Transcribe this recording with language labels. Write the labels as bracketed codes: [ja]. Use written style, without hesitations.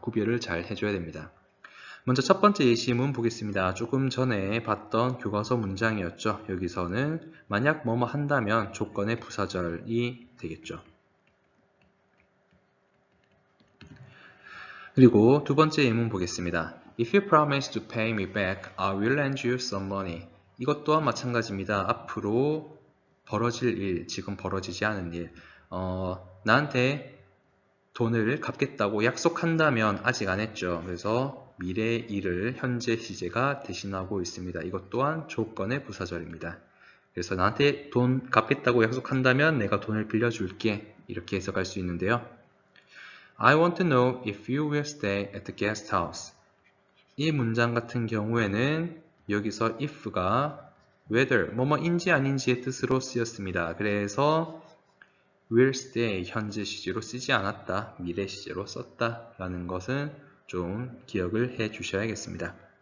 [ko] 구별을 잘 해줘야 됩니다. 먼저 첫 번째 예시문 보겠습니다. 조금 전에 봤던 교과서 문장이었죠. 여기서는 만약 뭐뭐 한다면 조건의 부사절이 되겠죠. 그리고 두 번째 예문 보겠습니다. [en] If you promise to pay me back, I will lend you some money. [ko] 이것 또한 마찬가지입니다. 앞으로 벌어질 일, 지금 벌어지지 않은 일. 나한테 돈을 갚겠다고 약속한다면 아직 안 했죠. 그래서 미래의 일을 현재 시제가 대신하고 있습니다. 이것 또한 조건의 부사절입니다. 그래서 나한테 돈 갚겠다고 약속한다면 내가 돈을 빌려줄게. 이렇게 해석할 수 있는데요. [en] I want to know if you will stay at the guest house. [ko] 이 문장 같은 경우에는 여기서 if가 whether, 뭐뭐인지 아닌지의 뜻으로 쓰였습니다. 그래서 will stay 현재 시제로 쓰지 않았다, 미래 시제로 썼다 라는 것은 좀 기억을 해 주셔야겠습니다.